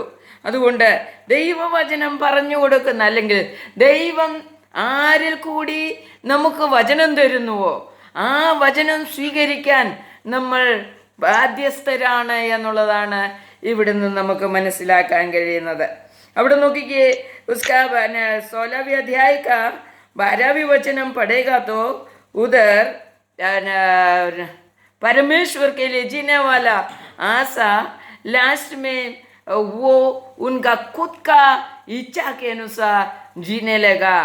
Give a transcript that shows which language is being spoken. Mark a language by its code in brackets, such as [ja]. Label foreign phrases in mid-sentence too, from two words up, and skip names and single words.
[ml] അതുകൊണ്ട് ദൈവവചനം പറഞ്ഞു കൊടുക്കുന്ന, അല്ലെങ്കിൽ ദൈവം ആരിൽ കൂടി നമുക്ക് വചനം തരുന്നുവോ ആ വചനം സ്വീകരിക്കാൻ നമ്മൾ ബാധ്യസ്ഥരാണ് എന്നുള്ളതാണ് ഇവിടുന്ന് നമുക്ക് മനസ്സിലാക്കാൻ കഴിയുന്നത്. അവിടെ നോക്കിക്കേ, [hi] उसका 16वीं अध्याय का 12वीं वचन हम पढ़ेगा तो उधर परमेश्वर के लिए जीने वाला आशा लास्ट में वो उनका खुद का इच्छा के अनुसार जीने लगा.